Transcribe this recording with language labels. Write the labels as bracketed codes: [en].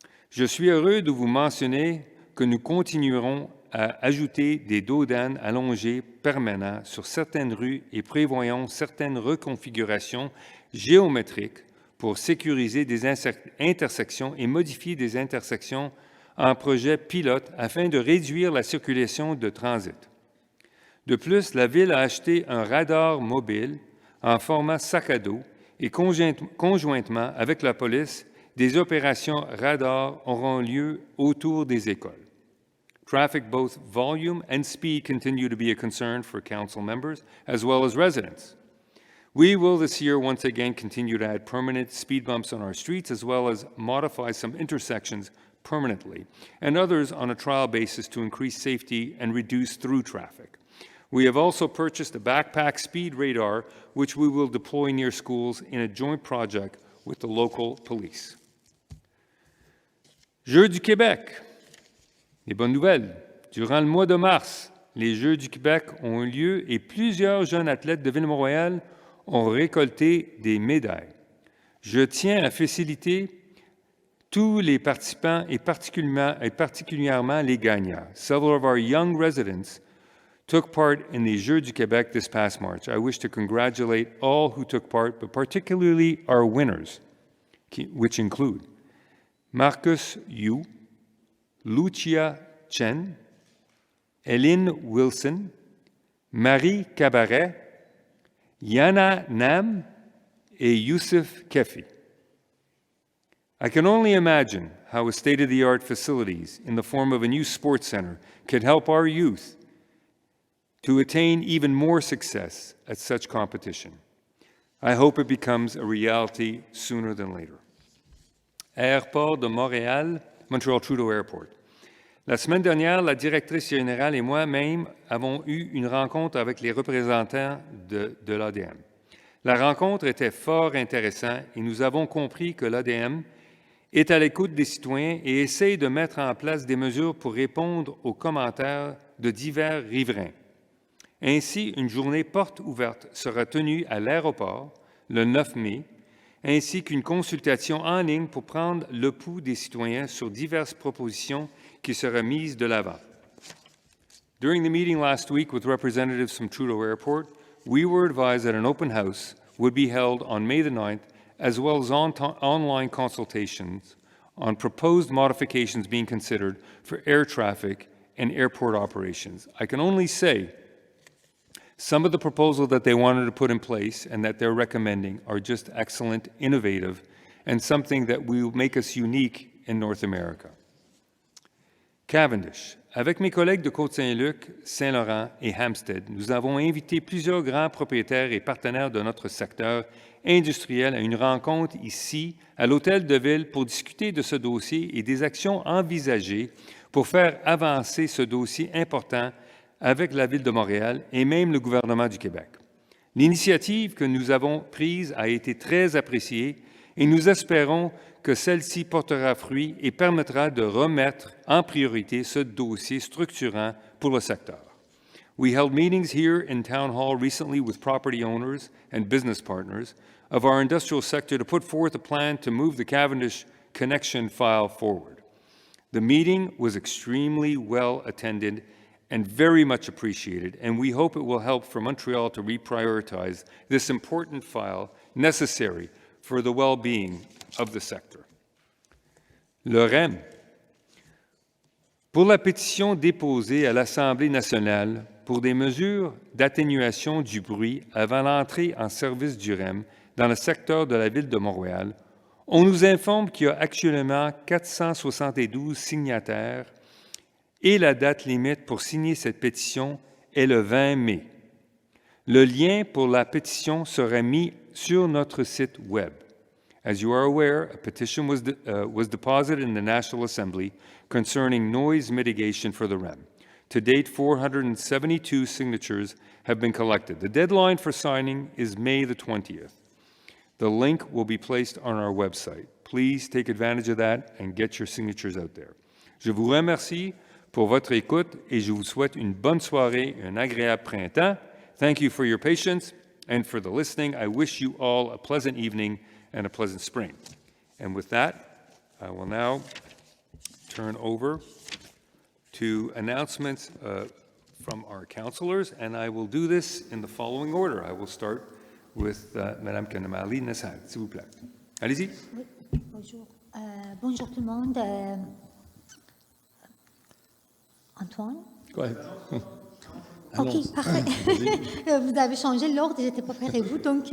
[fr] Je suis heureux de vous mentionner que nous continuerons à ajouter des dos d'âne allongés permanents sur certaines rues et prévoyons certaines reconfigurations géométriques pour sécuriser des intersections et modifier des intersections en projet pilote afin de réduire la circulation de transit. De plus, la Ville a acheté un radar mobile en format sac à dos et conjointement avec la police, des opérations radar auront lieu autour des écoles. [en] Traffic, both volume and speed, continue to be a concern for council members as well as residents. We will this year once again continue to add permanent speed bumps on our streets as well as modify some intersections permanently and others on a trial basis to increase safety and reduce through traffic. We have also purchased a backpack speed radar, which we will deploy near schools in a joint project with the local police. [fr] Jeux du Québec. Les bonnes nouvelles. Durant le mois de mars, les Jeux du Québec ont eu lieu et plusieurs jeunes athlètes de Ville-Mont-Royal ont récolté des médailles. Je tiens à féliciter tous les participants et particulièrement les gagnants. [en] Several of our young residents took part in the Jeux du Québec this past March. I wish to congratulate all who took part, but particularly our winners, which include Marcus Yu, Lucia Chen, Eline Wilson, Marie Cabaret, Yana Nam, et Youssef Kefi. I can only imagine how a state-of-the-art facilities in the form of a new sports center could help our youth to attain even more success at such competition. I hope it becomes a reality sooner than later. [fr] Aéroport de Montréal, Montreal Trudeau Airport. La semaine dernière, la directrice générale et moi-même avons eu une rencontre avec les représentants de l'ADM. La rencontre était fort intéressante et nous avons compris que l'ADM est à l'écoute des citoyens et essaye de mettre en place des mesures pour répondre aux commentaires de divers riverains. Ainsi, une journée porte ouverte sera tenue à l'aéroport le 9 mai, ainsi qu'une consultation en ligne pour prendre le pouls des citoyens sur diverses propositions qui seraient mises de l'avant. [en] During the meeting last week with representatives from Trudeau Airport, we were advised that an open house would be held on May the 9th, as well as online consultations on proposed modifications being considered for air traffic and airport operations. I can only say some of the proposals that they wanted to put in place and that they're recommending are just excellent, innovative, and something that will make us unique in North America. Cavendish. [fr] Avec mes collègues de Côte-Saint-Luc, Saint-Laurent et Hampstead, nous avons invité plusieurs grands propriétaires et partenaires de notre secteur industriel à une rencontre ici, à l'Hôtel de Ville, pour discuter de ce dossier et des actions envisagées pour faire avancer ce dossier important avec la Ville de Montréal et même le gouvernement du Québec. L'initiative que nous avons prise a été très appréciée et nous espérons que celle-ci portera fruit et permettra de remettre en priorité ce dossier structurant pour le secteur. [en] We held meetings here in Town Hall recently with property owners and business partners of our industrial sector to put forth a plan to move the Cavendish connection file forward. The meeting was extremely well attended and very much appreciated, and we hope it will help for Montreal to reprioritize this important file necessary for the well-being of the sector. [fr] Le REM. Pour la pétition déposée à l'Assemblée nationale pour des mesures d'atténuation du bruit avant l'entrée en service du REM dans le secteur de la Ville de Montréal, on nous informe qu'il y a actuellement 472 signataires et la date limite pour signer cette pétition est le 20 mai. Le lien pour la pétition sera mis sur notre site web. [en] As you are aware, a petition was deposited in the National Assembly concerning noise mitigation for the REM. To date, 472 signatures have been collected. The deadline for signing is May the 20th. The link will be placed on our website. Please take advantage of that and get your signatures out there. [fr] Je vous remercie pour votre écoute et je vous souhaite une bonne soirée, un agréable printemps. [en] Thank you for your patience and for the listening. I wish you all a pleasant evening and a pleasant spring. And with that, I will now turn over to announcements from our councillors, and I will do this in the following order. I will start with Madame Kanamali Nassar, [fr] s'il vous plaît. Allez-y. Oui, bonjour. Bonjour tout le monde. Antoine? [en] Go ahead. [fr] Ok, parfait. Vous avez changé l'ordre, je n'étais pas prévu, donc